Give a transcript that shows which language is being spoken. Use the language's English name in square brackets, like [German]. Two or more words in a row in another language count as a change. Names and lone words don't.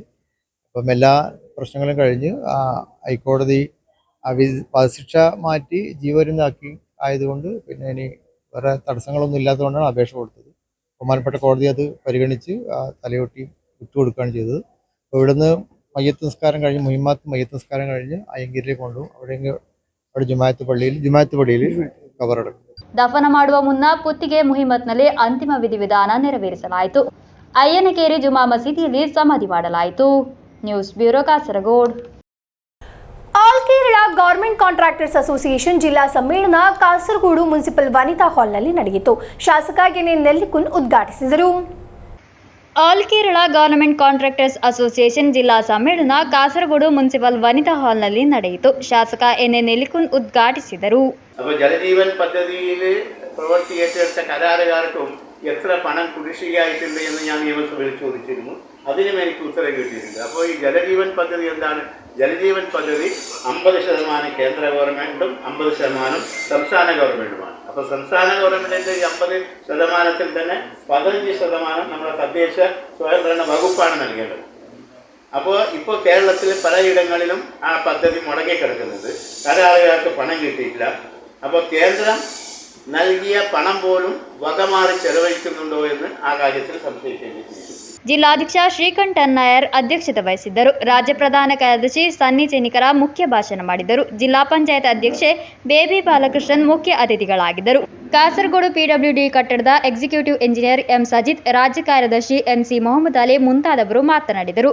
[Malayalam] അപ്പം എല്ലാ പ്രശ്നങ്ങളും കഴിഞ്ഞ് ഹൈക്കോടതി വധശിക്ഷ മാറ്റി ജീവപര്യന്തമാക്കി ആയതുകൊണ്ട് പിന്നെ ഇനി വേറെ തടസ്സങ്ങളൊന്നും ഇല്ലാത്തതുകൊണ്ടാണ് അപേക്ഷ കൊടുത്തത്. ബഹുമാനപ്പെട്ട കോടതി അത് പരിഗണിച്ച് തലയോട്ടി വിട്ടുകൊടുക്കുകയാണ് ചെയ്തത്. അപ്പോൾ ഇവിടുന്ന് മയ്യത്ത് നിസ്കാരം കഴിഞ്ഞ് മയ്യത്ത് നിസ്കാരം കഴിഞ്ഞ് അയ്യങ്കരിലേക്ക് കൊണ്ടുപോകും. അവിടെ ജുമാഅത്ത് പള്ളിയിൽ കബറടക്കും. [Kannada] ದಫನ ಮಾಡುವ ಮುನ್ನ ಪುತ್ತಿಗೆ ಮುಹಿಮ್ಮತ್ನಲ್ಲಿ ಅಂತಿಮ ವಿಧಿವಿಧಾನ ನೆರವೇರಿಸಲಾಯಿತು. ಅಯ್ಯನಕೇರಿ ಜುಮಾ ಮಸೀದಿಯಲ್ಲಿ ಸಮಾಧಿ ಮಾಡಲಾಯಿತು. [English] news bureau [Kannada] ಕಾಸರಗೋಡು. ಆಲ್ ಕೇರಳ ಗವರ್ಮೆಂಟ್ ಕಾಂಟ್ರಾಕ್ಟರ್ಸ್ ಅಸೋಸಿಯೇಷನ್ ಜಿಲ್ಲಾ ಸಮ್ಮೇಳನ ಕಾಸರಗೋಡು ಮುನ್ಸಿಪಲ್ ವನಿತಾ ಹಾಲ್ನಲ್ಲಿ ನಡೆಯಿತು. ಶಾಸಕ ಎನ್ ನೆಲ್ಲಿಕುನ್ ಉದ್ಘಾಟಿಸಿದರು. ಆಲ್ ಕೇರಳ ಗವರ್ನಮೆಂಟ್ ಕಾಂಟ್ರಾಕ್ಟರ್ಸ್ ಅಸೋಸಿಯೇಷನ್ ಜಿಲ್ಲಾ ಸಮ್ಮೇಳನ ಕಾಸರಗೋಡು ಮುನ್ಸಿಪಲ್ ವನಿತಾ ಹಾಲ್ನಲ್ಲಿ ನಡೆಯಿತು. ಶಾಸಕ ಎನ್ ನೆಲ್ಲಿಕುನ್ ഉദ്ഘാടിಸಿದರು. [Malayalam] അപ്പോൾ ജലജീവൻ പദ്ധതിയിൽ പ്രവൃത്തി ഏറ്റെടുത്ത കരാറുകാർക്കും എത്ര പണം കുടിശ്ശികയായിട്ടുണ്ട് എന്ന് ഞാൻ നിയമസഭയിൽ ചോദിച്ചിരുന്നു. അതിനും എനിക്ക് ഉത്തരം കിട്ടിയിട്ടുണ്ട്. അപ്പോൾ ഈ ജലജീവൻ പദ്ധതി എന്താണ്? ജലജീവൻ പദ്ധതി 50% കേന്ദ്ര ഗവൺമെൻറ്റും 50% സംസ്ഥാന ഗവൺമെൻറ്റുമാണ്. അപ്പോൾ സംസ്ഥാന ഗവൺമെൻറ്റിൻ്റെ ഈ 50% തന്നെ 15% നമ്മുടെ തദ്ദേശ സ്വയംഭരണ വകുപ്പാണ് നൽകേണ്ടത്. അപ്പോൾ ഇപ്പോൾ കേരളത്തിൽ പലയിടങ്ങളിലും ആ പദ്ധതി മുടങ്ങിക്കിടക്കുന്നത്, കരാറുകാർക്ക് പണം കിട്ടിയിട്ടില്ല. അപ്പോൾ കേന്ദ്രം നൽകിയ പണം പോലും വകമാറി ചെലവഴിക്കുന്നുണ്ടോ എന്ന് ആ കാര്യത്തിൽ സംശയിക്കേണ്ടിയിരിക്കുന്നു. [Kannada] ಜಿಲ್ಲಾಧ್ಯಕ್ಷ ಶ್ರೀಕಂಠನ್ ನಾಯರ್ ಅಧ್ಯಕ್ಷತೆ ವಹಿಸಿದ್ದರು. ರಾಜ್ಯ ಪ್ರಧಾನ ಕಾರ್ಯದರ್ಶಿ ಸನ್ನಿ ಚೆನ್ನಿಕರ ಮುಖ್ಯ ಭಾಷಣ ಮಾಡಿದರು. ಜಿಲ್ಲಾ ಪಂಚಾಯತ್ ಅಧ್ಯಕ್ಷೆ ಬೇಬಿ ಬಾಲಕೃಷ್ಣನ್ ಮುಖ್ಯ ಅತಿಥಿಗಳಾಗಿದ್ದರು. ಕಾಸರಗೋಡು PWD ಕಟ್ಟಡದ [English] executive engineer [Kannada] ಎಂ ಸಜಿತ್, ರಾಜ್ಯ ಕಾರ್ಯದರ್ಶಿ MC ಮೊಹಮ್ಮದ್ ಅಲಿ ಮುಂತಾದವರು ಮಾತನಾಡಿದರು.